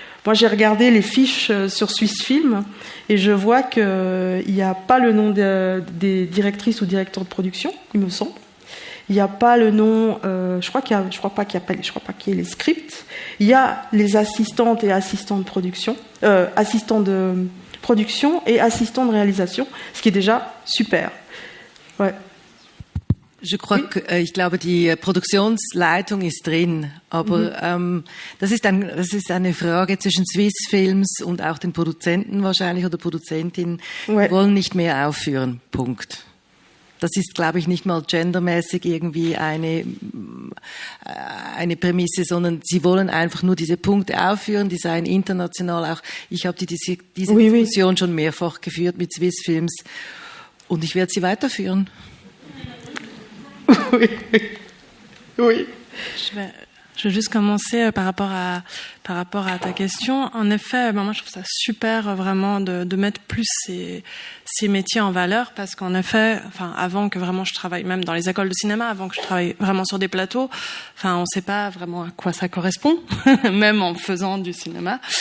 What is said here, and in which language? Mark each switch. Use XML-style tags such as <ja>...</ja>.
<fr>Moi, j'ai regardé les fiches sur Swiss Film et je vois qu'il n'y a pas le nom des directrices ou directeurs de production, il me semble. Il n'y a pas le nom. Je crois pas qu'il y ait les scripts. Il y a les assistantes et assistants de production, assistants de production et assistants de réalisation, ce qui est déjà super. Ouais. Je crois que,</fr> <de>ich glaube, die Produktionsleitung ist drin, aber das ist eine Frage zwischen Swissfilms und auch den Produzenten wahrscheinlich oder Produzentinnen.</de> <fr>Ouais.</fr> <de>Die wollen nicht mehr aufführen, Punkt. Das ist, glaube ich, nicht mal gendermäßig irgendwie eine Prämisse, sondern sie wollen einfach nur diese Punkte aufführen, die seien international auch. Ich habe diese Diskussion schon mehrfach geführt mit Swissfilms und ich werde sie weiterführen.</de> <fr>Oui. Je vais juste commencer par rapport à ta question. En effet, moi je trouve ça super vraiment de mettre plus ces métiers en valeur parce qu'en effet, avant que vraiment je travaille même dans les écoles de cinéma, avant que je travaille vraiment sur des plateaux, on sait pas vraiment à quoi ça correspond, même en faisant du cinéma.</fr>